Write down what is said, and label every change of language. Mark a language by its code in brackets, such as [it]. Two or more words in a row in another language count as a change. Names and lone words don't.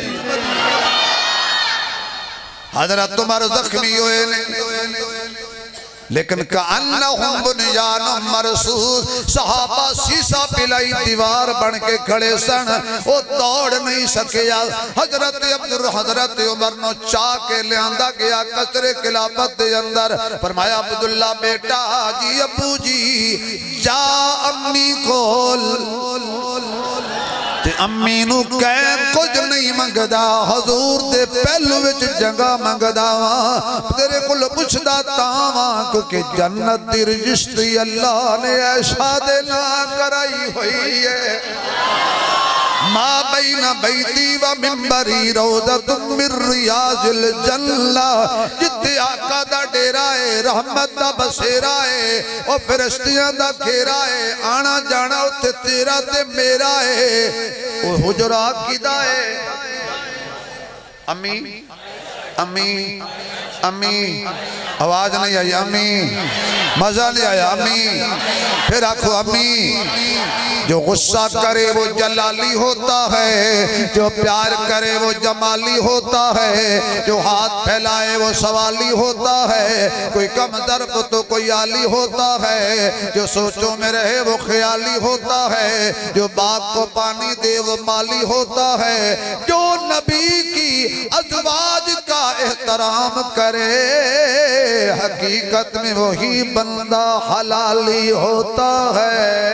[pa] حضرت تمہارے زخمی ہوئے نے لیکن [ar] كأنهم بنيان مرصوص [pa] صحابہ شیشہ پلائی دیوار بن کے کھڑے سن وہ دوڑ نہیں سکیا حضرت عمر نوں چا کے لیاندا گیا قصرِ خلافت دے اندر فرمایا عبداللہ بیٹا جی ابو جی جا امی کول امی نوں کہہ کجھ نہیں منگدا حضور دے پہلو وچ جگہ منگدا واں تیرے کول پچھدا تاواں کیونکہ جنت دی رجسٹری اللہ نے عائشہ دے ناں کرائی ہوئی ہے [ar] ما بين بيتي و منبري روضة من رياض الجنة [pa] جتھے آقا دا ڈیرا ہے رحمت دا بسیرا ہے او فرشتیاں دا گھیرا ہے آنا جانا اوتھے تیرا تے میرا ہے او حجرہ کدا ہے امی امی امی آواز نہیں آئی امی مزہ نہیں آیا امی فیر آکھو امی جو غصہ کرے [ur] وہ جلالی ہوتا ہے جو پیار کرے وہ جمالی ہوتا ہے جو ہاتھ پھیلائے وہ سوالی ہوتا ہے کوئی کم ظرف تو کوئی عالی ہوتا ہے جو سوچوں میں رہے وہ خیالی ہوتا ہے جو باغ کو پانی دے وہ مالی ہوتا ہے جو نبی کی ازواج کا احترام کرے حقیقت میں وہی بندہ حلالی ہوتا ہے